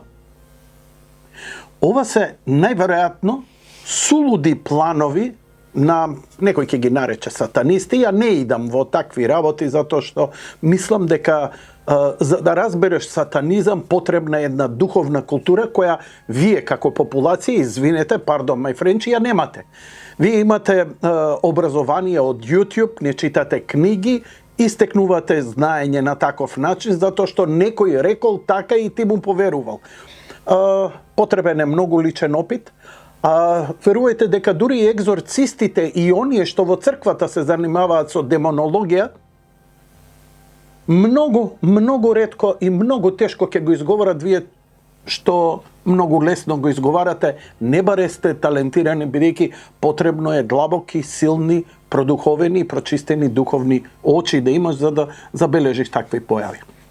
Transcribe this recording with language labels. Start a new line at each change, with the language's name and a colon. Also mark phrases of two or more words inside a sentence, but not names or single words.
Macedonian: Ова се најверојатно сулуди планови на некој ќе ги нарече сатанисти, ја не идам во такви работи затоа што мислам дека за да разбереш сатанизам потребна е една духовна култура која вие како популација, извинете,
English: pardon my French,
Macedonian: ја немате. Вие имате образование од YouTube, не читате книги и стекнувате знаење на таков начин затоа што некој рекол така и ти му поверувал. Потребен е многу личен опит. Верувајте дека дури и екзорцистите и оние што во црквата се занимаваат со демонологија, многу ретко и многу тешко ќе го изговорат вие што многу лесно го изговарате, не баре сте талентирани, бидејќи потребно е длабоки, силни, продуховени и прочистени духовни очи да имаш за да забележиш такви појави.